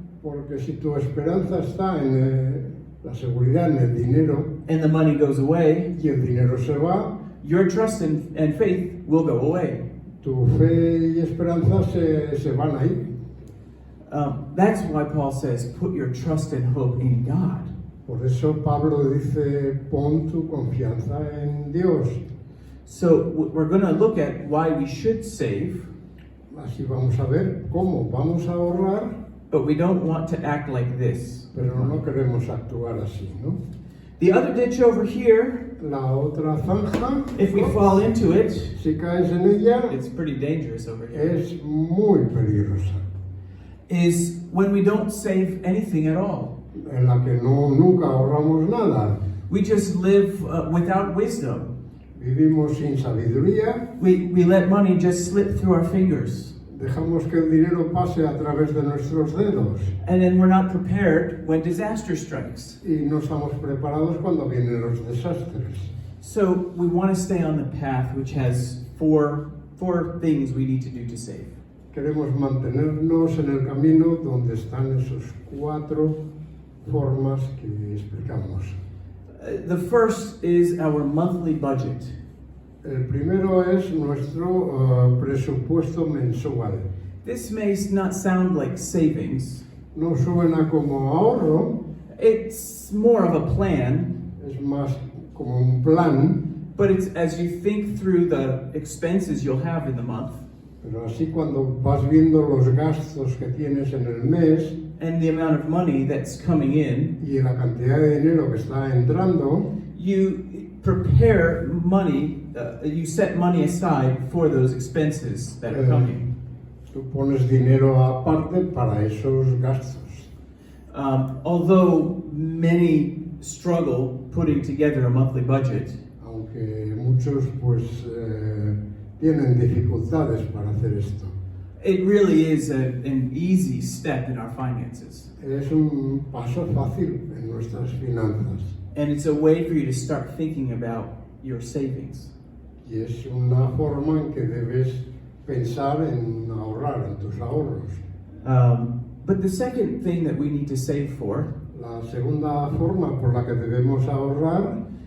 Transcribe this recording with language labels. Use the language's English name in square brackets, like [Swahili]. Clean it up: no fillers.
[Spanish] Porque si tu esperanza está en la seguridad, en el dinero, [English] and the money goes away, [Spanish] y el dinero se va, [English] your trust and faith will go away. [Spanish] tu fe y esperanza se van a ir. [English] That's why Paul says, put your trust and hope in God. [Spanish] Por eso Pablo dice, pon tu confianza en Dios. [English] So we're going to look at why we should save, [Spanish] Así vamos a ver cómo vamos a ahorrar, [English] but we don't want to act like this. [Spanish] pero no queremos actuar así, ¿no? [English] The other ditch over here, [Spanish] La otra zanja, [English] if we fall into it, [Spanish] si caes en ella, [English] it's pretty dangerous over here, [Spanish] es muy peligrosa, [English] is when we don't save anything at all. [Spanish] en la que nunca ahorramos nada. [English] We just live without wisdom. [Spanish] Vivimos sin sabiduría, [English] We let money just slip through our fingers. [Spanish] dejamos que el dinero pase a través de nuestros dedos [English] And then we're not prepared when disaster strikes. [Spanish] y no estamos preparados cuando vienen los desastres. [English] So we want to stay on the path which has four things we need to do to save. [Spanish] Queremos mantenernos en el camino donde están esos 4 formas que explicamos. [English] The first is our monthly budget. [Spanish] El primero es nuestro presupuesto mensual. [English] This may not sound like savings. [Spanish] No suena como ahorro, [English] It's more of a plan, [Spanish] es más como un plan, [English] but it's as you think through the expenses you'll have in the month [Spanish] pero así cuando vas viendo los gastos que tienes en el mes [English] and the amount of money that's coming in, [Spanish] y la cantidad de dinero que está entrando, [English] you prepare money, you set money aside for those expenses that are coming. [Spanish] tú pones dinero aparte para esos gastos. [English] Although many struggle putting together a monthly budget, [Spanish] Aunque muchos pues tienen dificultades para hacer esto. [English] it really is an easy step in our finances. [Spanish] Es un paso fácil en nuestras finanzas [English] And it's a way for you to start thinking about your savings. [Spanish] y es una forma en que debes pensar en ahorrar, en tus ahorros. [English] But the second thing that we need to save for [Spanish] La segunda forma por la que debemos ahorrar